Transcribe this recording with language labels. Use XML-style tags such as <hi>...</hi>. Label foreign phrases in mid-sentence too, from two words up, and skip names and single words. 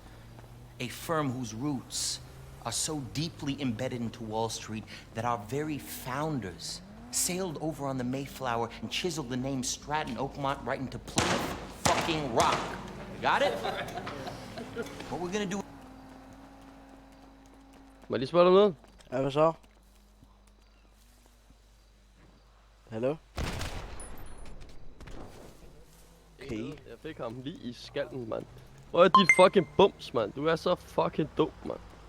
<en>A firm whose roots are so deeply embedded into Wall Street that our very founders sailed over on the Mayflower and chiseled the name Stratton Oakmont right into Plymouth fucking Rock. You got it? What we're gonna do...</en> <da>Må jeg lige spørge dig om noget? Ja, hvad så? Hallo? Okay. Jeg fik ham lige i skallen, mand. Hvor er dit fucking bums, mand? Du er så fucking dum, mand.</da>